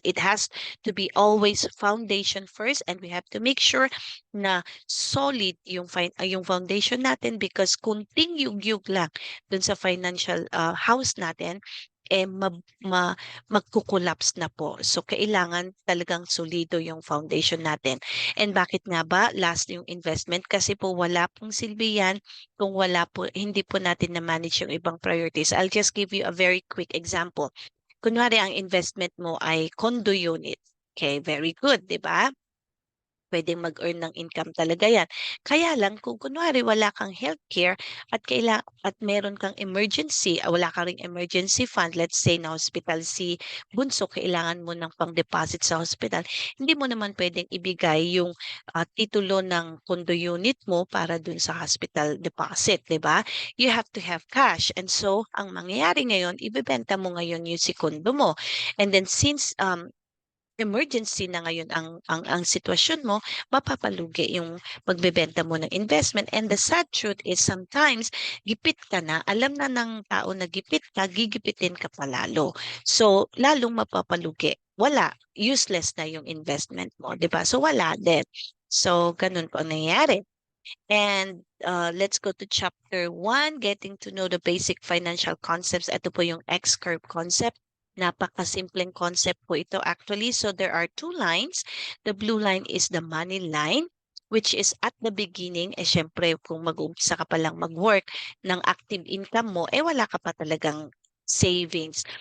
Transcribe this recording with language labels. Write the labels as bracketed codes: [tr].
[en] It has to be always foundation first and we have to make sure [tl] na solid yung foundation natin [en] because [tl] kunting yugyug lang dun sa financial house natin magkukulaps na po. So, kailangan talagang solido yung foundation natin. And bakit nga ba last yung investment? Kasi po wala pong silbi yan kung hindi po natin na-manage yung ibang priorities. [en] I'll just give you a very quick example. [tl] Kunwari, ang investment mo ay condo unit. Okay, very good, di ba? Pwedeng mag-earn ng income talaga yan. Kaya lang, kung kunwari wala kang healthcare at meron kang emergency, wala ka ring emergency fund, let's say na hospital si bunso, kailangan mo ng pang-deposit sa hospital, hindi mo naman pwedeng ibigay yung titulo ng condo unit mo para dun sa hospital deposit, di ba? [en] You have to have cash. [tl] And so, ang mangyayari ngayon, ibebenta mo ngayon yung si condo mo. [en] And then since [tl] emergency na ngayon ang sitwasyon mo, mapapalugi yung pagbebenta mo ng investment. [en] And the sad truth is sometimes [tl] gipit ka na, alam na ng tao na gipit ka, gigipitin ka pa lalo. So, lalong mapapalugi. Wala, useless na yung investment mo, 'di ba? So wala din. So, ganun po ang nangyayari. [en] And let's go to chapter 1, getting to know the basic financial concepts. [tl] Ito po yung X-curve concept. Napakasimpleng concept po ito actually. [en] So there are two lines. The blue line is the money line, which is at the beginning, [tl] syempre kung mag-uumpisa ka pa lang mag-work ng active income mo, wala ka pa talagang savings.